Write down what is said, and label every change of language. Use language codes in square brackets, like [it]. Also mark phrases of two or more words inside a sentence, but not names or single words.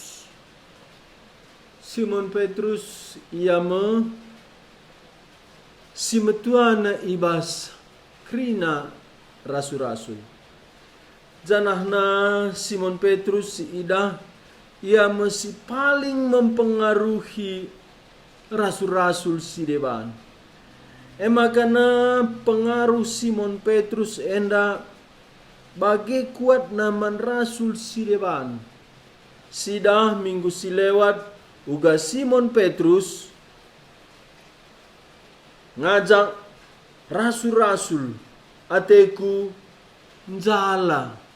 [btx] Simon Petrus ia si metuana ibas krina rasul-rasul. Janahna Simon Petrus si idah ia masih paling mempengaruhi rasul-rasul si deban. Emakana pengaruh Simon Petrus enda bagi kuat naman rasul si deban. Sidah minggu si lewat uga Simon Petrus ngajak rasul-rasul ateku njala.